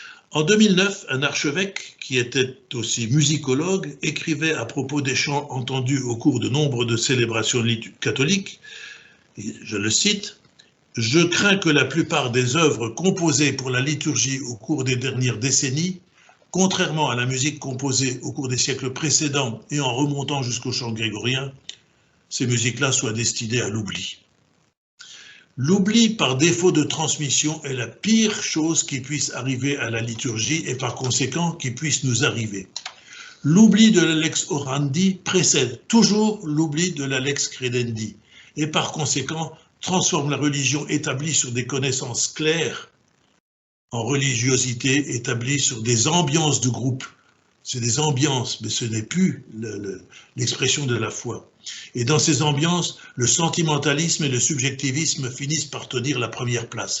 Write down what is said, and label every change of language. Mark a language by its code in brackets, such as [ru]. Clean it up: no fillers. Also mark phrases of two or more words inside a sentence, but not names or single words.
[fr] En 2009, un archevêque, qui était aussi musicologue, écrivait à propos des chants entendus au cours de nombre de célébrations catholiques, et je le cite, « Je crains que la plupart des œuvres composées pour la liturgie au cours des dernières décennies, contrairement à la musique composée au cours des siècles précédents et en remontant jusqu'au chant grégorien, ces musiques-là soient destinées à l'oubli. » L'oubli par défaut de transmission est la pire chose qui puisse arriver à la liturgie et par conséquent qui puisse nous arriver. L'oubli de la [la] lex orandi [fr] précède toujours l'oubli de la [la] lex credendi [fr] et par conséquent transforme la religion établie sur des connaissances claires en religiosité établie sur des ambiances de groupe. C'est des ambiances, mais ce n'est plus l'expression de la foi. Et dans ces ambiances, le sentimentalisme et le subjectivisme finissent par tenir la première place.